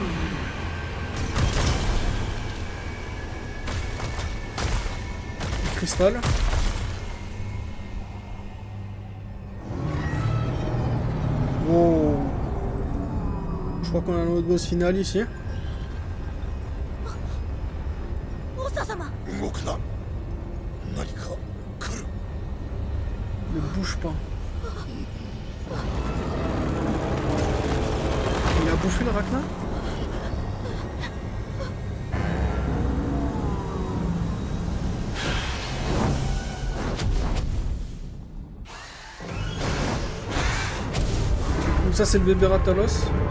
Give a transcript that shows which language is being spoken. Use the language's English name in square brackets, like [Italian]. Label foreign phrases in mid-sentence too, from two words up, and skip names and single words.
[French] Cristal. Wow. Je crois qu'on a notre boss final ici. [Japanese] 動くな。何か来る。 [French] Ne bouge pas. Il a bouffé le Ragnar? Donc ça c'est le bébé Ratalos.